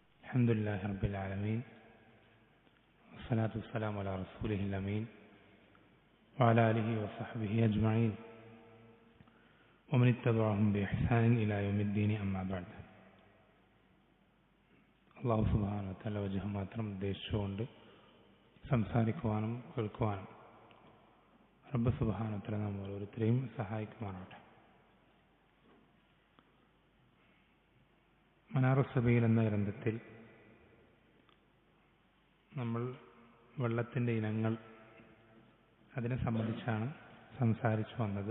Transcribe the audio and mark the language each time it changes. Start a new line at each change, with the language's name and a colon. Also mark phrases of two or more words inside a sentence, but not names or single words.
Arabic: الحمد لله رب العالمين والصلاة والسلام على رسوله الأمين وعلى آله وصحبه أجمعين ومن اتبعهم بإحسان إلى يوم الدين أما بعد. الله سبحانه وتعالى
Malayalam: വജഹ് മാത്രം ഉദ്ദേശിച്ചുകൊണ്ട് സംസാരിക്കുവാനും കേൾക്കുവാനും
Arabic: رب سبحانه وتعالى
Malayalam: നാം ഓരോരുത്തരെയും സഹായിക്കുമാറാകട്ടെ. മനാറുസ് സബീൽ എന്ന ഗ്രന്ഥത്തിൽ നമ്മൾ വെള്ളത്തിൻ്റെ ഇനങ്ങൾ അതിനെ സംബന്ധിച്ചാണ് സംസാരിച്ചു വന്നത്.